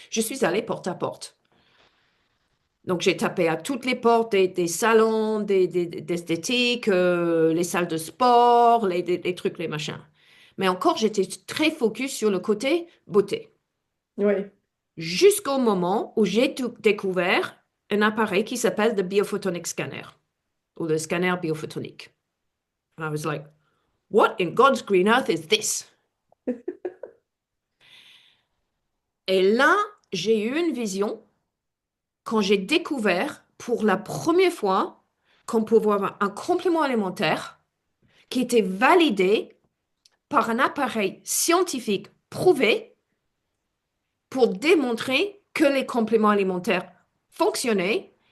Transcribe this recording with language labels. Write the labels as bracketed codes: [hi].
[fr] Je suis allée porte à porte. Donc, j'ai tapé à toutes les portes des salons, d'esthétique, les salles de sport, les trucs, les machins. Mais encore, j'étais très focus sur le côté beauté. Oui. Jusqu'au moment où j'ai découvert un appareil qui s'appelle le biophotonic scanner, ou le scanner biophotonique. [en] And I was like, what in God's green earth is this? [fr] Et là, j'ai eu une vision quand j'ai découvert pour la première fois qu'on pouvait avoir un complément alimentaire qui était validé par un appareil scientifique prouvé pour démontrer que les compléments alimentaires fonctionnaient.